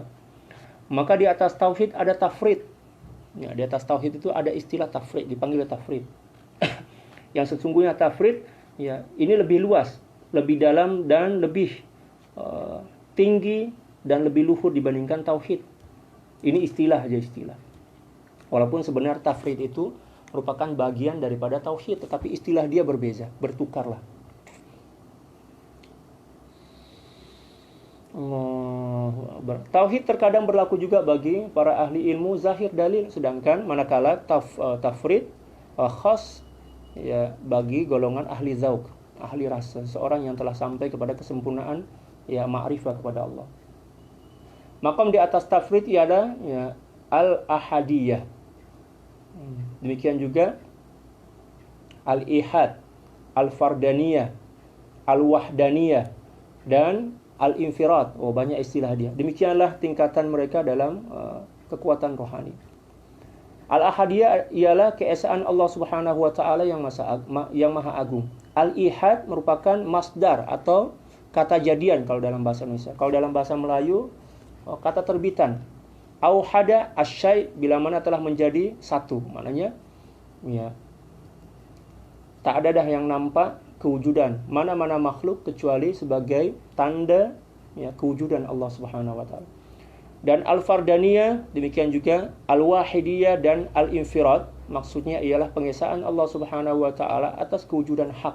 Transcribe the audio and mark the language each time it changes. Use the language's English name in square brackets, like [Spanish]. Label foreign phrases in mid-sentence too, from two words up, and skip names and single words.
[Malay] Maka di atas tauhid ada tafrid. Di atas tauhid itu ada istilah tafrid, dipanggil tafrid. Yang sesungguhnya tafrid ini lebih luas, lebih dalam dan lebih tinggi dan lebih luhur dibandingkan tauhid. Ini istilah aja, istilah. Walaupun sebenarnya tafrid itu merupakan bagian daripada tauhid, tetapi istilah dia berbeza, bertukarlah. Tauhid terkadang berlaku juga bagi para ahli ilmu zahir dalil, sedangkan manakala tafrid khas bagi golongan ahli zauq, ahli rasa, seorang yang telah sampai kepada kesempurnaan ma'rifah kepada Allah. Maqam di atas tafrid ialah ya, al-ahadiyah. Demikian juga al-ihad, al-fardaniyah, al-wahdaniyah, dan al-infirad. Oh, banyak istilah dia. Demikianlah tingkatan mereka dalam kekuatan rohani. Al-ahadiyah ialah keesaan Allah [Arabic] سبحانه وتعالى [Malay] yang maha agung. Al-ihad merupakan masdar atau kata jadian kalau dalam bahasa Indonesia. Kalau dalam bahasa Melayu kata terbitan. [Arabic] Auhada asyai, [Malay] bila mana telah menjadi satu. Maknanya ya, tak ada dah yang nampak kewujudan mana-mana makhluk kecuali sebagai tanda ya, kewujudan Allah [Arabic] سبحانه وتعالى. [Malay] Dan al-fardaniyah, demikian juga al-wahidiyah dan al-infirad, maksudnya ialah pengesaan Allah [Arabic] سبحانه وتعالى [Malay] atas kewujudan hak.